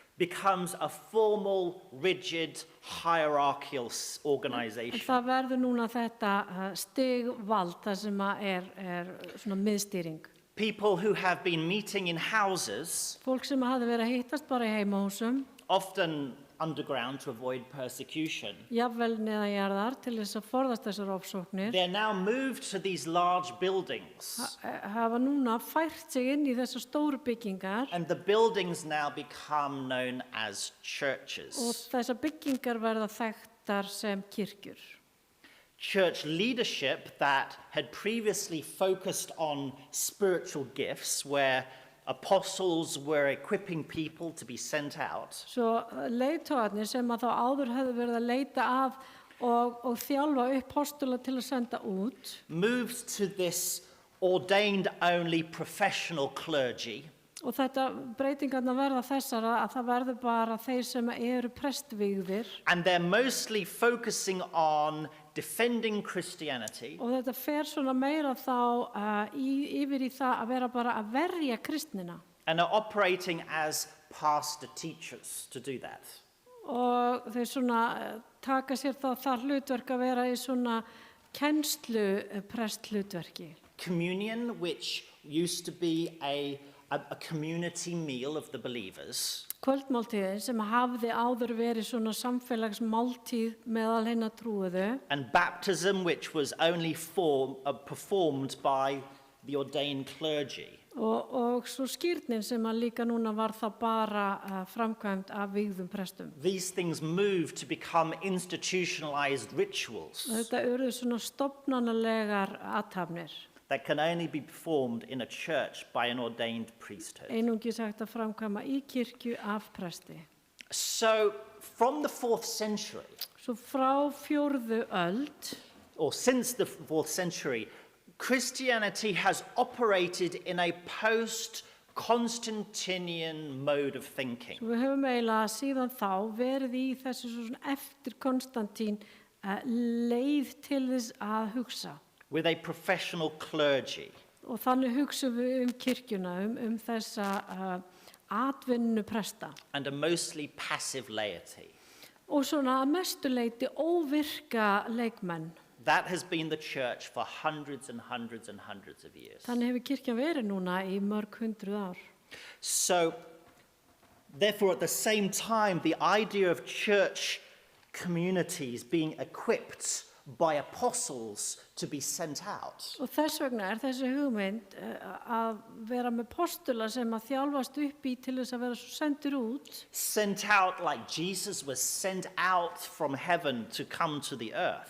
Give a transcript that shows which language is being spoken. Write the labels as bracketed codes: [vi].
[en] becomes a formal, rigid, hierarchical organization. [is] það verður núna þetta stigvald það sem er svona miðstýring. [en] People who have been meeting in houses, [is] Fólk sem hafði verið að hittast bara í heimahúsum, [en] often underground to avoid persecution, [is] jafnvel neðanjarðar til þess að forðast þessar ofsóknir, [en] they're now moved to these large buildings. [is] hafa núna fært sig inn í þessar stóru byggingar [en] And the buildings now become known as [is] og [en] churches. [is] þessar byggingar verða þekktar sem kirkjur. [en] Church leadership that had previously focused on spiritual gifts, where apostles were equipping people to be sent out, [is] Svo leiðtogarnir sem að þá áður hefðu verið að leita að og þjálfa upp postula til að senda út, [en] moved to this ordained only professional clergy, [is] og þetta breytingarna verða þessar að það verður bara þeir sem eru prestvigðir [en] and they're mostly focusing on defending Christianity [is] og þetta fer svona meira þá yfir í það að vera bara að verja kristnina [en] and are operating as pastor teachers to do that. [is] og þeir svona taka sér þá það hlutverk að vera í svona kennslu presthlutverki. [en] Communion, which used to be a community meal of the believers, [is] Kvöldmáltíðin sem hafði áður verið svona samfélagsmáltíð meðal hinna trúuðu [en] and baptism, which was only performed by the ordained clergy. [is] og svo skírnin sem að líka núna var það bara framkvæmt af vígðum prestum. [en] These things moved to become institutionalized rituals [is] Þetta urðu svona stofnanalegar athafnir. [en] that can only be performed in a church by an ordained priesthood. [is] Einungis hægt að framkvæma í kirkju af presti. [en] So, from the 4th century, [is] Svo frá 4. öld, [en] or since the 4th century, Christianity has operated in a post-Constantinian mode of thinking. [is] svo við höfum eiginlega síðan þá verið í þessu svona eftir Konstantín leið til þess að hugsa. [en] with a professional clergy. [is] Og þannig hugsum við kirkjuna, þessa atvinnu presta. [en] And a mostly passive laity. [is] Og svona að mestu leyti óvirka leikmenn. [en] That has been the church for hundreds and hundreds and hundreds of years. [is] Þannig hefur kirkjan verið núna í mörg 100 ár. [en] So, therefore, at the same time, the idea of church communities being equipped by apostles to be sent out [is] Og þess vegna þessi hugmynd að vera með postula sem að þjálfast upp í til þess að vera svo sendir út. [en] sent out like Jesus was sent out from heaven to come to the earth,